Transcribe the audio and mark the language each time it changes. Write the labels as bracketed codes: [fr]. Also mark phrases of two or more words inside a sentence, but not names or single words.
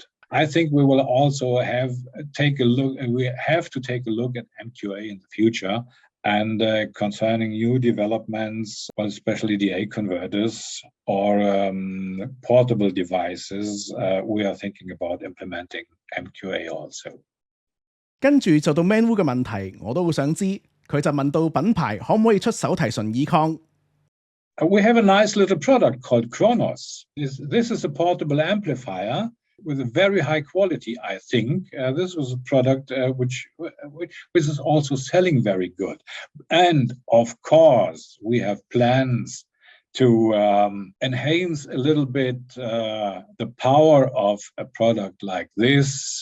[en] I think we will also have to take a look at MQA in the future, and concerning new developments, well, especially DA converters or portable devices, we are thinking about implementing MQA also. [yue] 跟住就到 Manwu 嘅問題，我都好想知，佢就問到品牌可唔可以出手提純耳擴？ [en] We have a nice little product called Kronos. This is a portable amplifier with a very high quality, I think. This was a product which is also selling very good. And of course, we have plans to enhance a little bit the power of a product like this.